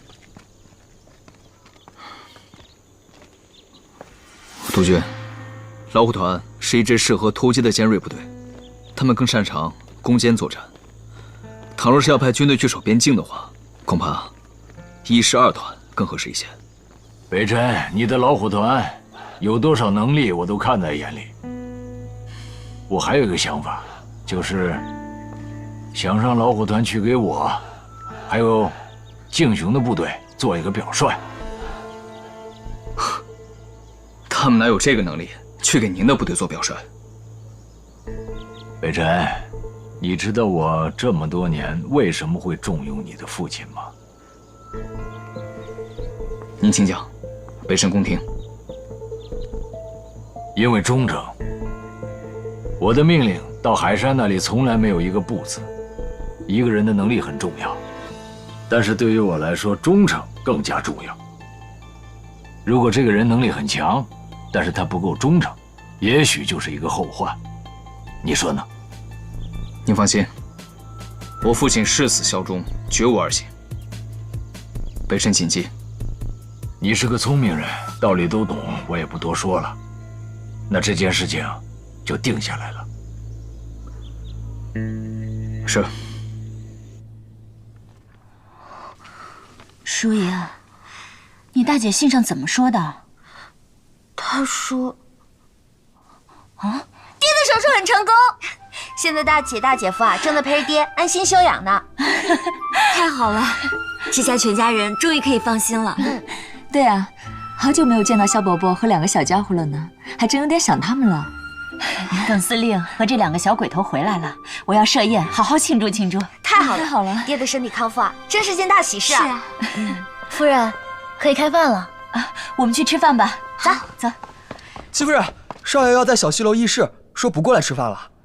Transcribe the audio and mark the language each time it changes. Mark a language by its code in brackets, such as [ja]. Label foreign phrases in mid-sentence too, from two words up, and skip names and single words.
[zh] 督軍，老虎團是一支適合突擊的尖銳部队，他們更擅長攻坚作戰。倘若是要派軍隊去守邊境的話，恐怕1師2團更合適一些。北辰，你的老虎团有多少能力，我都看在眼里。我還有一個想法，就是想讓老虎团去給我，還有敬雄的部隊做一個表率。他們哪有這個能力去給您的部隊做表率？北辰，你知道我這麼多年為什麼會重用你的父親嗎？您請講，北辰恭聽。因為忠誠。我的命令到海山那裡從來沒有一個不字。一個人的能力很重要，但是對於我來說，忠誠更加重要。如果這個人能力很強，但是他不夠忠誠，也許就是一個後患。你說呢？您放心，我父親誓死效忠，絕無二心。北辰謹記。你是個聰明人，道理都懂，我也不多說了。那這件事情就定下來了。是。叔爺，你大姐信上怎麼說的？她说，爹的手术很成功，现在大姐大姐夫啊正在陪着爹安心休養呢。太好了，这下全家人终于可以放心了。对啊，好久没有见到萧伯伯和2個小家伙了呢，還真有點想他們了。耿司令和這2 個小鬼頭回來了，我要設宴，好好慶祝慶祝。太好了，太好了，爹的身體康復啊，真是件大喜事啊！是啊，夫人，可以開飯了啊，我們去吃飯吧。走走。戚夫人，少爺要在小西樓議事，說不過來吃飯了。